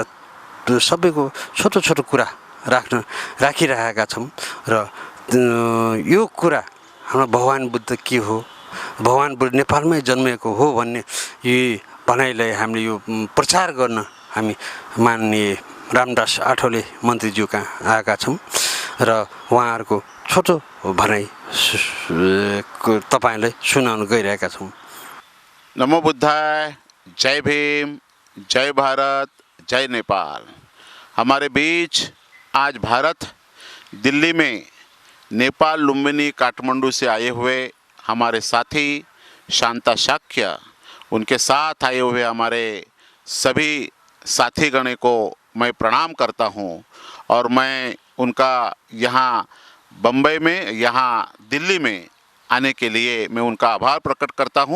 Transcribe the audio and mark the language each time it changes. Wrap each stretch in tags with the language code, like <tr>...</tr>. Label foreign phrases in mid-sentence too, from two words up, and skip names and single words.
<ne>सबैको छोटो छोटो कुरा राखिरहेका छौँ र यो कुरा हाम्रो भगवान बुद्ध के हो, भगवान बुद्ध नेपालमै जन्मेको हो भन्ने यी भनाइलाई हामीले यो प्रचार गर्न हामी माननीय रामदास आठवले मन्त्रीज्यू कहाँ आएका छौँ र उहाँहरूको छोटो भनाइ तपाईँलाई सुनाउन गइरहेका छौँ।</ne> <sa>नमो बुद्धाय,</sa> <hi>जय भीम, जय भारत, जय नेपाल। हमारे बीच आज भारत दिल्ली में नेपाल लुम्बिनी काठमांडू से आए हुए हमारे साथी शांता शाक्य, उनके साथ आए हुए हमारे सभी साथीगण को मैं प्रणाम करता हूं और मैं उनका यहाँ बम्बई में, यहाँ दिल्ली में आने के लिए मैं उनका आभार प्रकट करता हूं।</hi>